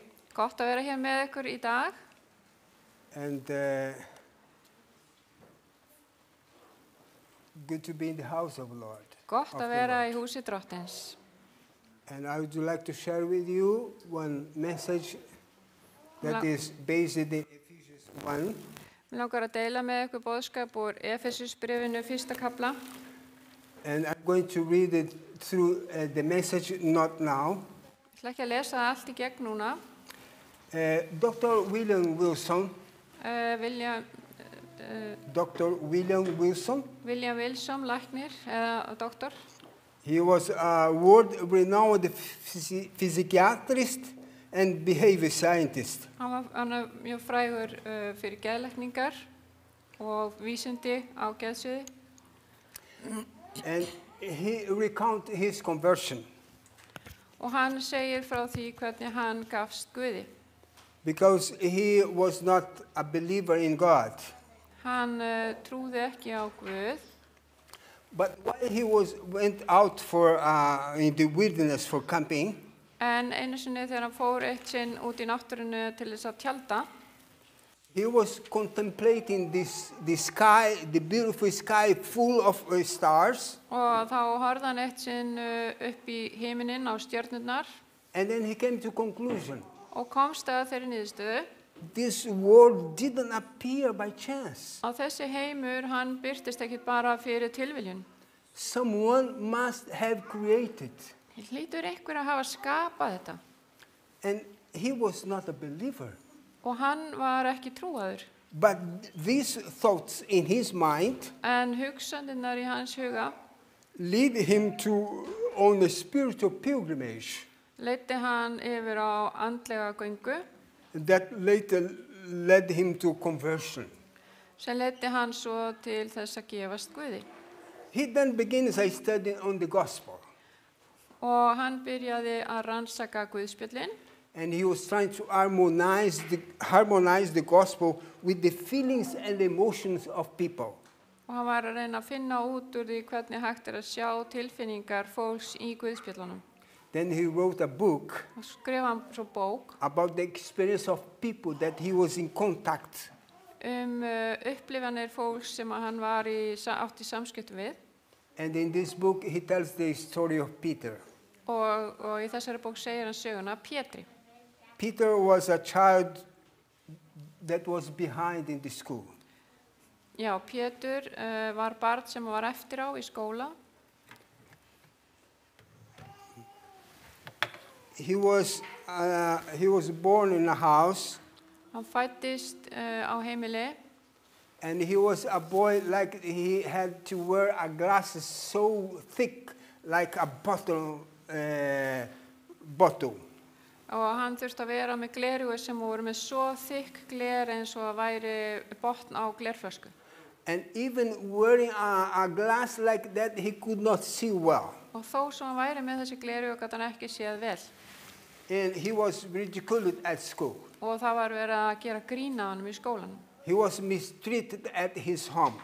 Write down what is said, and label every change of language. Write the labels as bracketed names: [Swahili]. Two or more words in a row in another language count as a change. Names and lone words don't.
[Icelandic] Gott að vera hér með ykkur í dag. [English] And good to be in the house of the Lord. [Icelandic] Gott [English] of [Icelandic] að [English] the [Icelandic] vera [English] Lord. [Icelandic] í húsi drottins. [English] And I would like to share with you one message that La- is based in Ephesians 1. [Icelandic] Mér langar að deila með ykkur boðskap úr Efesusbréfinu 1. kafla. [English] And I'm going to read it through the message, not now. [Icelandic] Ég ætla ekki að lesa það allt í gegn núna. Dr. William Wilson, Dr. William Wilson, William Wilson, læknir, eða doktor. [English] he was a world-renowned psychiatrist and behavior scientist. [Icelandic] Hann er mjög frægur fyrir geðlækningar og vísindi á geðsviði. [English] And he recounted his conversion [Icelandic] Og hann segir frá því hvernig hann gafst Guði. [English] because he was not a believer in God. [Icelandic] Hann trúði ekki á Guð, [English] But while he went out in the wilderness for camping, [Icelandic] en einu sinni þegar hann fór eitt sinn út í náttúrunu til þess að tjalda, [English] he was contemplating the sky, the beautiful sky full of stars. [Icelandic] og þá horfði hann eitt sinn upp í himininn á stjörnurnar [English] And then he came to conclusion. [Icelandic] og komst að þeirri niðurstöðu [English] This world didn't appear by chance. [Icelandic] að þessi heimur, hann birtist ekkit bara fyrir tilviljun. [English] someone must have created. [Icelandic] Hlýtur einhver að hafa skapað þetta. [English] And he was not a believer. [Icelandic] Og hann var ekki trúaður. [English] But these thoughts in his mind [Icelandic] En hugsanirnar í hans huga [English] lead him to on a spiritual pilgrimage [Icelandic] leiddi hann yfir á andlega göngu [English] that later led him to conversion. [Icelandic] sem leiddi hann svo til þess að gefast Guði. [English] He then begins a study on the gospel. [Icelandic] Og hann byrjaði að rannsaka Guðspjöllin [English] And he was trying to harmonize the gospel with the feelings and emotions of people. [Icelandic] og hann var að reyna að finna út úr því hvernig hægt að sjá tilfinningar fólks í Guðspjöllunum. [English] Then he wrote a book [Icelandic] Og skrifa hann svo bók [English] about the experience of people that he was in contact. [Icelandic] Upplifanir fólks sem að hann var átt í samskiptum við. [English] And in this book he tells the story of Peter. [Icelandic] Og í þessari bók segir hann söguna Pétri. [English] Peter was a child that was behind in the school. [Icelandic] Já, Pétur var barn sem var eftir á í skóla. [English] He was born in a house, [Icelandic] Hann fæddist á heimili [English] and he was a boy like he had to wear a glasses so thick like a bottle. [Icelandic] og hann þurfti að vera með gleraugu sem voru með svo þykk gler eins og að væri botn á glerflösku. [English] And even wearing a glass like that, he could not see well. [Icelandic] Og þó sem hann væri með þessi gleraugu gat hann ekki séð vel. [English] And he was ridiculed at school. [Icelandic] Og það var verið að gera grín af honum í skólanum. [English] He was mistreated at his home.